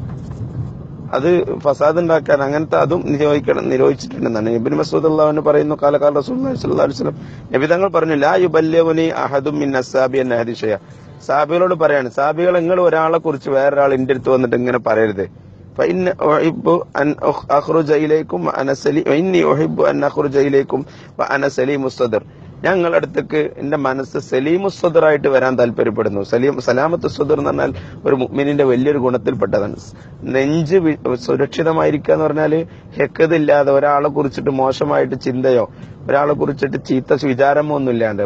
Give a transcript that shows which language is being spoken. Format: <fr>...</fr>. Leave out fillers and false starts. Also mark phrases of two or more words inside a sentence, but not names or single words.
<ml>അത് ഫസാദ് ഉണ്ടാക്കാൻ അങ്ങനത്തെ അതും നിരോധിച്ചിട്ടുണ്ടെന്നാണ് ഇബ്നു മസ്ഊദ് റളിയല്ലാഹു പറയുന്നു.</ml> <ar>قال قال رسول الله صلى الله عليه وسلم,</ar> <ml>നബി തങ്ങൾ പറഞ്ഞു,</ml> <ar>لا يبلغني أحد من أصحابي عن أحد شيئا,</ar> <ml>സാബികളോട് പറയാണ്, സാബികൾ നിങ്ങൾ ഒരാളെ കുറിച്ച് വേറൊരാൾ എന്റെ അടുത്ത് വന്നിട്ട് ഇങ്ങനെ പറയരുത്.</ml> <ar>فإن أحب أن أخرج إليكم وأنا سليم وإني أحب أن أخرج إليكم وأنا سليم الصدر,</ar> <ml>ഞങ്ങളുടെ അടുത്തേക്ക് എന്റെ മനസ്സ് സലീമു സദറായിട്ട് വരാൻ താല്പര്യപ്പെടുന്നു.</ml> <ar>سلامة الصدر</ar> <ml>എന്ന് പറഞ്ഞാൽ ഒരു മുഅ്മിനിന്റെ വലിയൊരു ഗുണത്തിൽപ്പെട്ടതാണ്. നെഞ്ച് സുരക്ഷിതമായിരിക്കുക എന്ന് പറഞ്ഞാല് ഹെക്കതില്ലാതെ, ഒരാളെ കുറിച്ചിട്ട് മോശമായിട്ട് ചിന്തയോ ഒരാളെ കുറിച്ചിട്ട് ചീത്ത വിചാരമോ ഒന്നും ഇല്ലാണ്ട്.</ml>